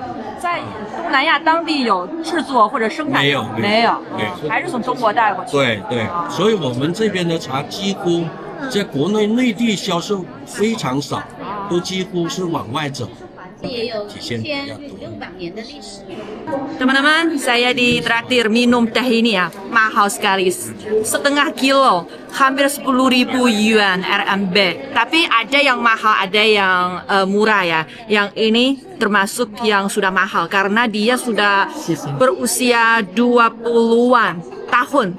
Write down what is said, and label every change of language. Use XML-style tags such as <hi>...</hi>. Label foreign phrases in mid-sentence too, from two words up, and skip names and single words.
<zh>在东南亚当地有制作或者生产？没有，还是从中国带过去。对，所以我们这边的茶几乎在国内内地销售非常少，都几乎是往外走。也有1500-600年的历史。</zh> <id>Teman-teman, saya ditraktir minum teh ini ya, mahal sekali, setengah kilo, hampir 10.000 yuan RMB. Tapi ada yang mahal, ada yang murah ya. Yang ini termasuk yang sudah mahal karena dia sudah berusia 20-an tahun.</id>